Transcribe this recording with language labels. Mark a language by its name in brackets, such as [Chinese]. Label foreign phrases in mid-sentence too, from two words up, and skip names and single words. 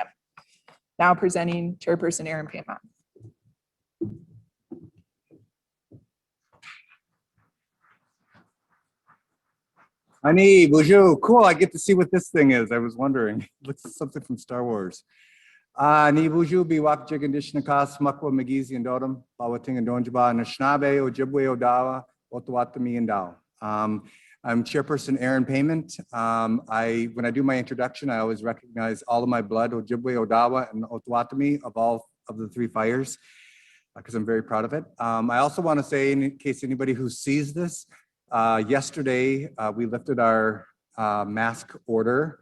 [English] Now presenting Chairperson Aaron Paymont. [Ojibwa] Ani, bonjour. Cool. [English] I get to see what this thing is. I was wondering. Looks like something from Star Wars. [Ojibwa] Ni bonjour, biwak jiganishnakas, makwa magizi and dodam, bawating and donjaba, nashnabe, ojibwe odawa, otawatami and dao. [English] I'm Chairperson Aaron Paymont. When I do my introduction, I always recognize all of my blood, Ojibwe, Odawa, and Otawatami of all of the 3 fires, because I'm very proud of it. I also want to say, in case anybody who sees this, yesterday we lifted our mask order.